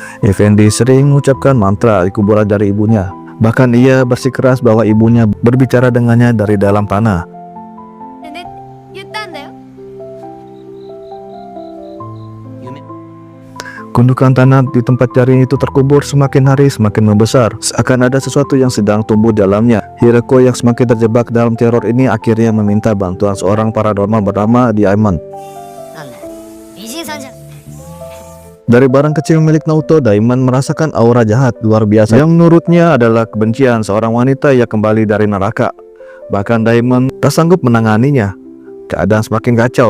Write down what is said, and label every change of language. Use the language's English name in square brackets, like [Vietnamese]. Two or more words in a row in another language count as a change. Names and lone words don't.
[Indonesian] Effendi sering mengucapkan mantra di kuburan dari ibunya. Bahkan ia bersikeras bahwa ibunya berbicara dengannya dari dalam tanah. [Japanese] でね言ったんだよ。 [Indonesian] Gundukan tanah di tempat jaring itu terkubur semakin hari semakin membesar. Seakan ada sesuatu yang sedang tumbuh di dalamnya. Hiroko yang semakin terjebak dalam teror ini akhirnya meminta bantuan seorang paranormal bernama Diamond. [Japanese] なんだ美人さんじゃん。 [Indonesian] Dari barang kecil milik Naoto, Diamond merasakan aura jahat luar biasa yang menurutnya adalah kebencian seorang wanita yang kembali dari neraka. Bahkan Diamond tak sanggup menanganinya. Keadaan semakin kacau.